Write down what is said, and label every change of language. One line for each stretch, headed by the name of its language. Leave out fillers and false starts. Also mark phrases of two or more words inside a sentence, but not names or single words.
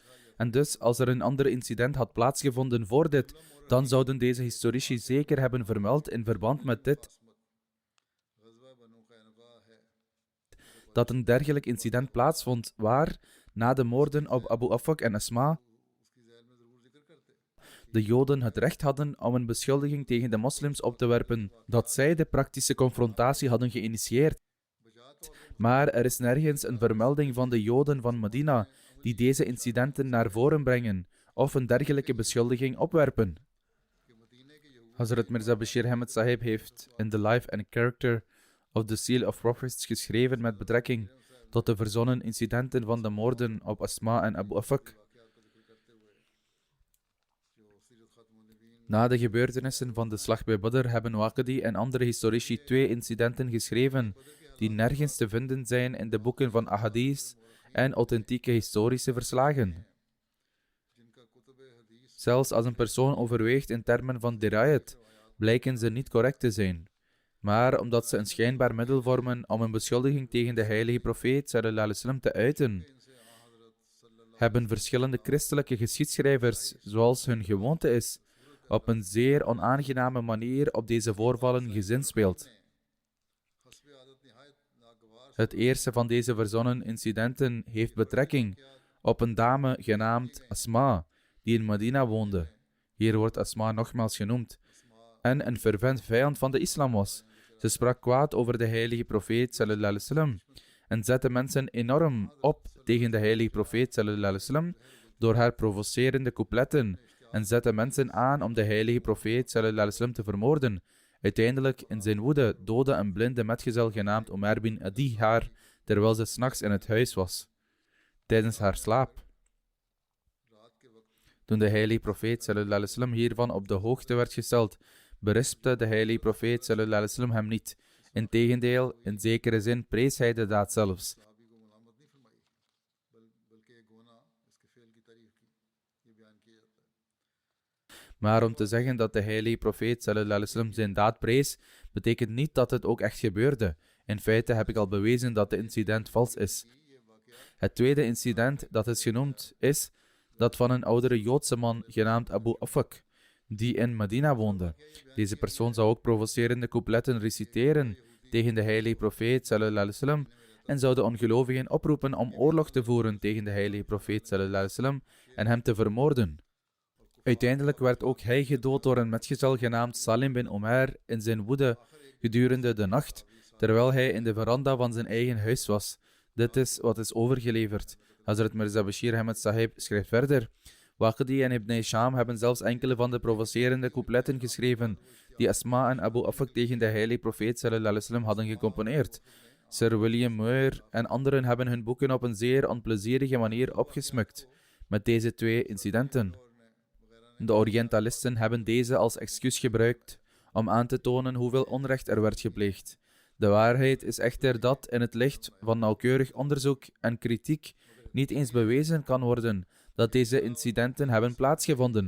Dutch: En dus, als er een ander incident had plaatsgevonden voor dit, dan zouden deze historici zeker hebben vermeld in verband met dit dat een dergelijk incident plaatsvond waar, na de moorden op Abu Afak en Asma, de Joden het recht hadden om een beschuldiging tegen de moslims op te werpen dat zij de praktische confrontatie hadden geïnitieerd. Maar er is nergens een vermelding van de Joden van Medina die deze incidenten naar voren brengen of een dergelijke beschuldiging opwerpen. Hazrat Mirza Bashir Ahmed Sahib heeft in The Life and Character of the Seal of Prophets geschreven met betrekking tot de verzonnen incidenten van de moorden op Asma en Abu Afak. Na de gebeurtenissen van de slag bij Badr hebben Waqidi en andere historici 2 incidenten geschreven die nergens te vinden zijn in de boeken van ahadith en authentieke historische verslagen. Zelfs als een persoon overweegt in termen van dirayat, blijken ze niet correct te zijn. Maar omdat ze een schijnbaar middel vormen om een beschuldiging tegen de heilige profeet
Arabic: صلى الله عليه وسلم
Dutch: te uiten, hebben verschillende christelijke geschiedschrijvers, zoals hun gewoonte is, op een zeer onaangename manier op deze voorvallen gezinspeeld. Het eerste van deze verzonnen incidenten heeft betrekking op een dame genaamd Asma, die in Medina woonde. Hier wordt Asma nogmaals genoemd, en een fervent vijand van de islam was. Ze sprak kwaad over de heilige profeet
Arabic: صلى الله عليه وسلم
Dutch: en zette mensen enorm op tegen de heilige profeet
Arabic: صلى الله عليه وسلم
Dutch: door haar provocerende coupletten en zette mensen aan om de heilige profeet
Arabic: صلى الله عليه وسلم
Dutch: te vermoorden. Uiteindelijk, in zijn woede, doodde een blinde metgezel genaamd Umar bin Adi haar terwijl ze 's nachts in het huis was, tijdens haar slaap. Toen de heilige profeet
Arabic: صلى الله عليه وسلم
Dutch: hiervan op de hoogte werd gesteld, berispte de heilige profeet
Arabic: صلى الله عليه وسلم
Dutch: hem niet. Integendeel, in zekere zin prees hij de daad zelfs. Maar om te zeggen dat de heilige profeet
Arabic: صلى الله عليه وسلم
Dutch: zijn daad prees, betekent niet dat het ook echt gebeurde. In feite heb ik al bewezen dat de incident vals is. Het tweede incident dat is genoemd is dat van een oudere Joodse man genaamd Abu Afak, die in Medina woonde. Deze persoon zou ook provocerende coupletten reciteren tegen de heilige profeet
Arabic: صلى الله عليه وسلم
Dutch: en zou de ongelovigen oproepen om oorlog te voeren tegen de heilige profeet
Arabic: صلى الله عليه وسلم
Dutch: en hem te vermoorden. Uiteindelijk werd ook hij gedood door een metgezel genaamd Salim bin Umar in zijn woede gedurende de nacht, terwijl hij in de veranda van zijn eigen huis was. Dit is wat is overgeleverd. Hazrat Mirza Bashir Ahmed Sahib schrijft verder: Waqidi en Ibn Hisham hebben zelfs enkele van de provocerende coupletten geschreven die Asma en Abu Afak tegen de heilige profeet
Arabic: صلى الله عليه وسلم
Dutch: hadden gecomponeerd. Sir William Muir en anderen hebben hun boeken op een zeer onplezierige manier opgesmukt met deze twee incidenten. De Orientalisten hebben deze als excuus gebruikt om aan te tonen hoeveel onrecht er werd gepleegd. De waarheid is echter dat in het licht van nauwkeurig onderzoek en kritiek niet eens bewezen kan worden dat deze incidenten hebben plaatsgevonden.